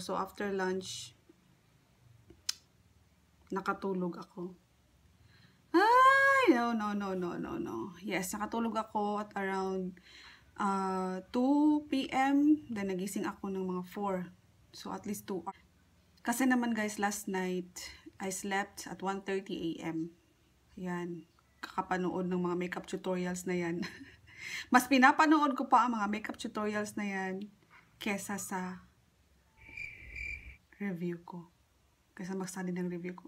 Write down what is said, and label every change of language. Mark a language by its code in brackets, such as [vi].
[en] So, after lunch, [tl] nakatulog ako. [en] Ay, no. Yes, [tl] nakatulog ako [en] at around 2 p.m. [tl] Then, nagising ako ng mga 4. [en] So, at least 2 hours. [tl] Kasi naman [en] guys, last night, I slept at 1:30 a.m. [tl] Yan. Kakapanood ng mga makeup tutorials na yan. Mas pinapanood ko pa ang mga makeup tutorials na yan kesa sa review ko. Kesa mag-study ng review ko.